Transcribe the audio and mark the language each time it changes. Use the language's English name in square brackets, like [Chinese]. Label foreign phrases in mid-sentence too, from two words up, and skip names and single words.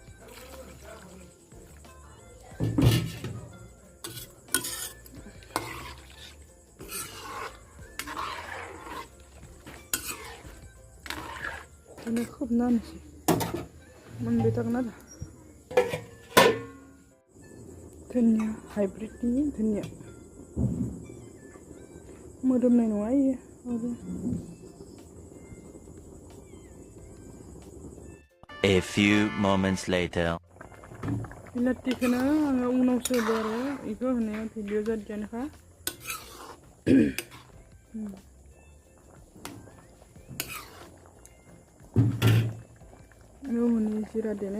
[Bodo] ini खोबना होनोसै मोनबाय थागोन आरो धनिया हाइब्रिदनि धनिया मोदोमनाय नङा इयो आरो [English] A few moments later. [Bodo] बिलाथिखौनो आङो उनावसो होदो आरो बेखौ होनाया भिडिअ जादियानोखा बेयाव हनै जिरा देनाय